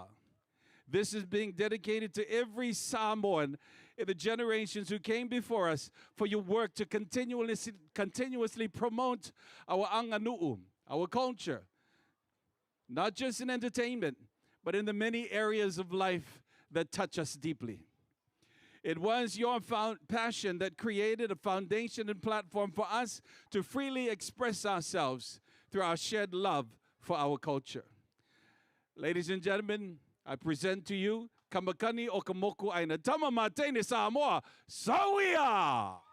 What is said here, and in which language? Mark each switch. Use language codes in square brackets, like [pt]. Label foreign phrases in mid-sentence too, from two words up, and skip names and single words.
[en] This is being dedicated to every Samoan in the generations who came before us for your work to continuously promote our anganu'u, our culture, not just in entertainment, but in the many areas of life that touch us deeply. It was your passion that created a foundation and platform for us to freely express ourselves through our shared love for our culture. Ladies and gentlemen, I present to you Kamakani o Kamoku Aina. [sm] Tama matene Samoa, Sawia!